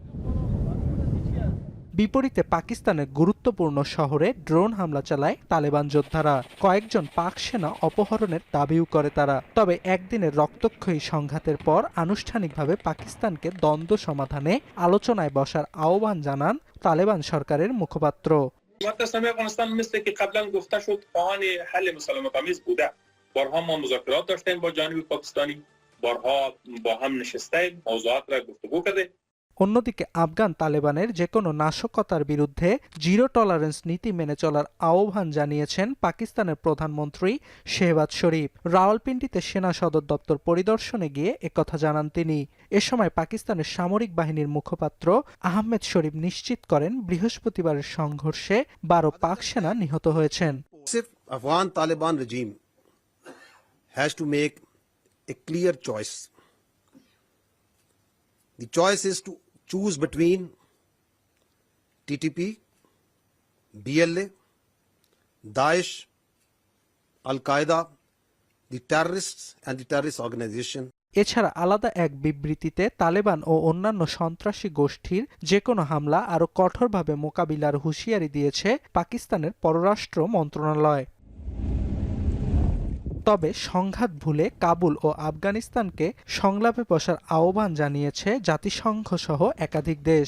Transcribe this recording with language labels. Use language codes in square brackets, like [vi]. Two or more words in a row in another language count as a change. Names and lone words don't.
[bn] বিপরীতে পাকিস্তানের গুরুত্বপূর্ণ শহরে ড্রোন হামলা চালায় তালেবান যোদ্ধারা। কয়েকজন পাক সেনা অপহরণের দাবিও করে তারা। তবে একদিনের রক্তক্ষয়ী সংঘাতের পর আনুষ্ঠানিকভাবে পাকিস্তানকে দ্বন্দ্ব সমাধানে আলোচনায় বসার আহ্বান জানান তালেবান সরকারের মুখপাত্র। [fa] بارها ما مذاکرات داشتیم با جانب پاکستانی، بارها با هم نشستیم، موضوعات را گفتگو کرده। [bn] অন্যদিকে আফগান তালেবানের যে কোনো নাশকতার বিরুদ্ধে জিরো টলারেন্স নীতি মেনে চলার আহ্বান জানিয়েছেন পাকিস্তানের প্রধানমন্ত্রী শেহবাজ শরীফ। রাওয়ালপিন্ডিতে সেনা সদর দপ্তর পরিদর্শনে গিয়ে একথা জানান তিনি। এ সময় পাকিস্তানের সামরিক বাহিনীর মুখপাত্র আহমেদ শরীফ নিশ্চিত করেন বৃহস্পতিবারের সংঘর্ষে 12 পাক সেনা নিহত হয়েছেন। [en] Afghan Taliban regime has to make a clear choice. The choice is to choose between TTP, BLA, Daesh, Al-Qaeda, the terrorists and the terrorist organization. [bn] এছাড়া আলাদা এক বিবৃতিতে তালেবান ও অন্যান্য সন্ত্রাসী গোষ্ঠীর যে কোনো হামলা আরও কঠোরভাবে মোকাবিলার হুঁশিয়ারি দিয়েছে পাকিস্তানের পররাষ্ট্র মন্ত্রণালয়। তবে সংঘাত ভুলে কাবুল ও আফগানিস্তানকে সংলাপে বসার আহ্বান জানিয়েছে জাতিসংঘ সহ একাধিক দেশ।